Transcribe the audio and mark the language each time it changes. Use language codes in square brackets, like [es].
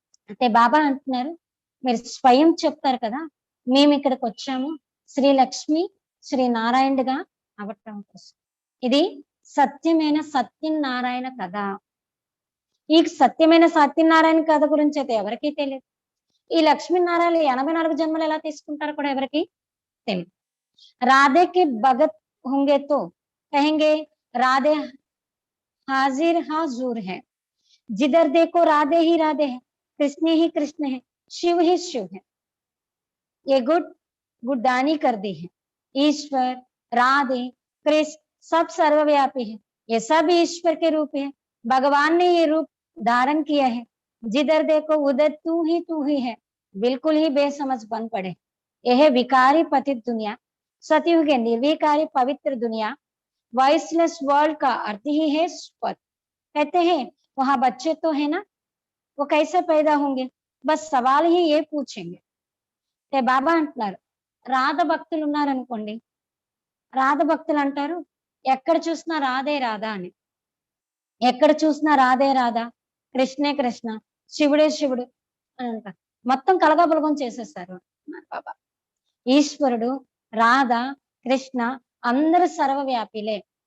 [te] అంటే బాబా అంటున్నారు మీరు స్వయం చెప్తారు కదా, మేము ఇక్కడికి వచ్చాము శ్రీ లక్ష్మి శ్రీ నారాయణుడిగా అవటం కోసం. ఇది సత్యమైన సత్యనారాయణ కథ. ఈ సత్యమైన సత్యనారాయణ కథ గురించి అయితే ఎవరికీ తెలియదు. ఈ లక్ష్మీనారాయణ 84 జన్మలు ఎలా తీసుకుంటారో కూడా ఎవరికి తెలియదు. [hi] రాధే కి భగత్ होंगे तो कहेंगे राधे हाजिर हाजूर है, जिधर देखो राधे ही राधे है, कृष्ण ही कृष्ण है, शिव ही शिव है. ये गुडदानी कर दी है. ईश्वर राधे कृष्ण सब सर्वव्यापी है, ये सब ईश्वर के रूप है. भगवान ने ये रूप धारण किया है. जिधर देखो उधर तू ही है, बिल्कुल ही बेसमझ बन पड़े. यह विकारी पतित दुनिया, सतयुग के निर्विकारी पवित्र दुनिया, वॉइसलेस वर्ल्ड का अर्थ ही है स्पत. कहते हैं वहां बच्चे तो है ना, वो कैसे पैदा होंगे? బస్ సవాల్ ही ये पूछेंगे. [te] అంటే బాబా అంటున్నారు, రాధ భక్తులు ఉన్నారనుకోండి, రాధ భక్తులు అంటారు, ఎక్కడ చూసినా రాధే రాధ అని. ఎక్కడ చూసినా రాధే రాధ, కృష్ణే కృష్ణ, శివుడే శివుడు అని అంటారు. మొత్తం కలగాపులగం చేసేస్తారు అన్నారు బాబా. ఈశ్వరుడు, రాధ, కృష్ణ అందరూ సర్వవ్యాపిలే.